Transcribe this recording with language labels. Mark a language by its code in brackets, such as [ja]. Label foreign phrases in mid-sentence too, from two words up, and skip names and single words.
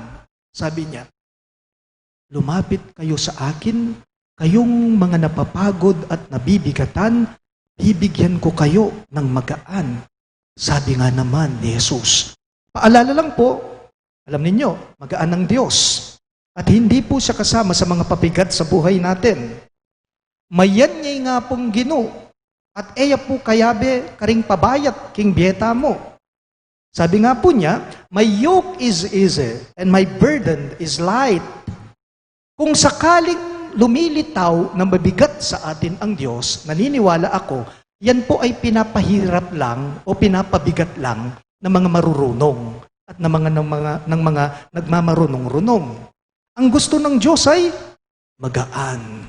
[tl] Sabi niya, lumapit kayo sa akin kayong mga napapagod at nabibigatan. Bibigyan ko kayo ng magaan. Sabi nga naman ni Jesus. Paalala lang po, alam ninyo, magaan ng Diyos. At hindi po siya kasama sa mga pabigat sa buhay natin. [pam] Mayan niya nga pong gino. At eya po kayabe karing pabayat king bieta mo. [tl] Sabi nga po niya, [en] "My yoke is easy and my burden is light." [tl] Kung sakaling lumilitaw na mabigat sa atin ang Diyos, naniniwala ako, yan po ay pinapahirap lang o pinapabigat lang ng mga marurunong at ng mga nagmamarunong-runong. Ang gusto ng Diyos ay magaan.